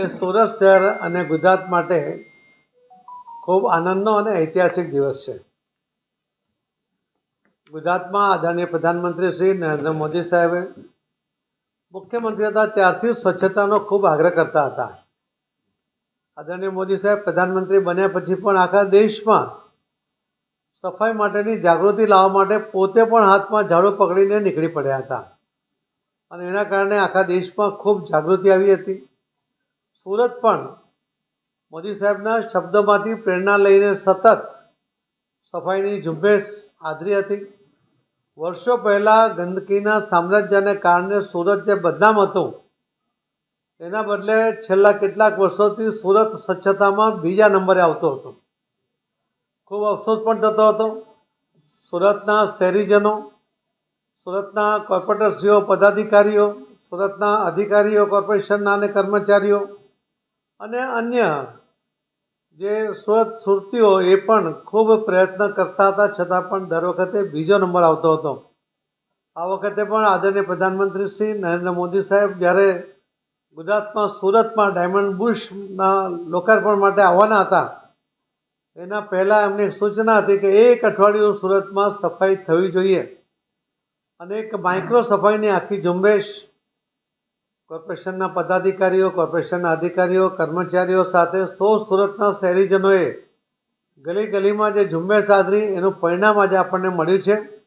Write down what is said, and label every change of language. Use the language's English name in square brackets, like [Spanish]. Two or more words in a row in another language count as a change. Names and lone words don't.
[Gujarati] સુરત શહેર અને ગુજરાત માટે ખૂબ આનંદનો અને ઐતિહાસિક દિવસ છે। ગુજરાતમાં આદરણીય પ્રધાનમંત્રી શ્રી નરેન્દ્ર મોદી સાહેબે મુખ્યમંત્રી હતા ત્યારથી સ્વચ્છતાનો ખૂબ આગ્રહ કરતા હતા। આદરણીય મોદી સાહેબ પ્રધાનમંત્રી બન્યા પછી પણ આખા દેશમાં સફાઈ માટેની જાગૃતિ લાવવા માટે પોતે પણ હાથમાં ઝાડુ પકડીને નીકળી પડ્યા હતા અને એના કારણે આખા દેશમાં ખૂબ જાગૃતિ આવી હતી। સુરત પણ મોદી સાહેબના શબ્દોમાંથી પ્રેરણા લઈને સતત સફાઈની ઝુંબેશ આદરી હતી। વર્ષો પહેલા ગંદકીના સામ્રાજ્યને કારણે સુરત જે બદનામ હતું એના બદલે છેલ્લા કેટલાક વર્ષોથી સુરત સ્વચ્છતામાં બીજા નંબરે આવતો હતો। ખૂબ અફસોસ પણ થતો હતો। સુરતના શહેરીજનો, સુરતના કોર્પોરેટરશ્રીઓ, પદાધિકારીઓ, સુરતના અધિકારીઓ, કોર્પોરેશનના અને કર્મચારીઓ અને અન્ય જે સુરતીઓ એ પણ ખૂબ પ્રયત્ન કરતા હતા, છતાં પણ દર વખતે બીજો નંબર આવતો હતો। આ વખતે પણ આદરણીય પ્રધાનમંત્રી શ્રી નરેન્દ્ર મોદી સાહેબ જ્યારે ગુજરાતમાં સુરતમાં ડાયમંડ બુશના લોકાર્પણ માટે આવવાના હતા એના પહેલાં એમની એક સૂચના હતી કે એક અઠવાડિયું સુરતમાં સફાઈ થવી જોઈએ અને એક માઇક્રો સફાઈની આખી ઝુંબેશ કોર્પોરેશનના પદાધિકારીઓ, કોર્પોરેશનના અધિકારીઓ, કર્મચારીઓ સાથે 100 સુરતના શહેરીજનોએ ગલી ગલીમાં જે ઝુંબેશ આદરી એનું પરિણામ આજે આપણને મળ્યું છે।